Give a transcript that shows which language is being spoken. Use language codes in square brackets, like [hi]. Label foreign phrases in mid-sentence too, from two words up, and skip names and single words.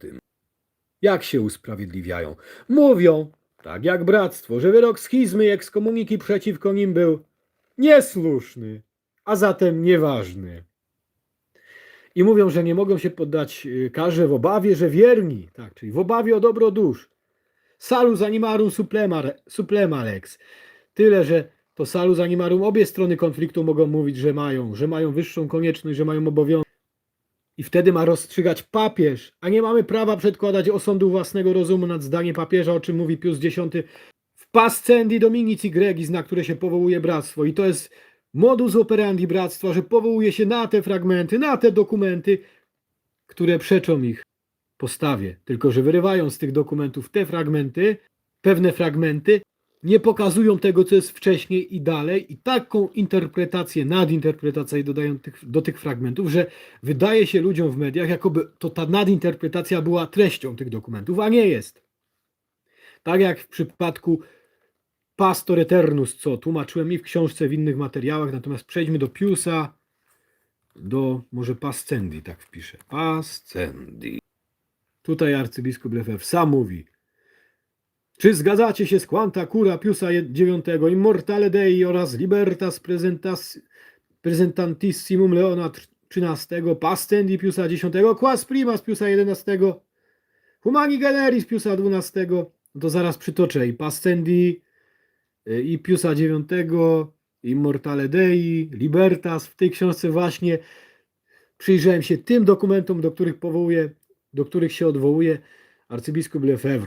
[pl] Jak się usprawiedliwiają? Mówią, tak jak bractwo, że wyrok schizmy i ekskomuniki przeciwko nim był niesłuszny, a zatem nieważny. I mówią, że nie mogą się poddać karze w obawie, że wierni, tak, czyli w obawie o dobro dusz. [la] Salus animarum suplema lex. [pl] Tyle, że to [la] salus animarum [pl] obie strony konfliktu mogą mówić, że mają wyższą konieczność, że mają obowiązek. I wtedy ma rozstrzygać papież, a nie mamy prawa przedkładać osądu własnego rozumu nad zdanie papieża, o czym mówi Pius X w Pascendi Dominici Gregis, na które się powołuje bractwo. I to jest [la] modus operandi [pl] bractwa, że powołuje się na te fragmenty, na te dokumenty, które przeczą ich postawie. Tylko że wyrywają z tych dokumentów te fragmenty, pewne fragmenty, nie pokazują tego, co jest wcześniej i dalej, i taką interpretację, nadinterpretację dodają do tych fragmentów, że wydaje się ludziom w mediach, jakoby to ta nadinterpretacja była treścią tych dokumentów, a nie jest. Tak jak w przypadku Pastor Eternus, co tłumaczyłem i w książce, w innych materiałach, natomiast przejdźmy do Piusa, do może Pascendi, tak wpiszę. Pascendi. Tutaj arcybiskup Lefebvre sam mówi: czy zgadzacie się z Quanta Cura Piusa IX, Immortale Dei oraz Libertas Presentantissimum Leona XIII, Pascendi Piusa X, Quas Primas Piusa XI, Humani Generis Piusa XII, to zaraz przytoczę i Pascendi, i Piusa IX, Immortale Dei, Libertas. W tej książce właśnie przyjrzałem się tym dokumentom, do których się odwołuje arcybiskup Lefebvre.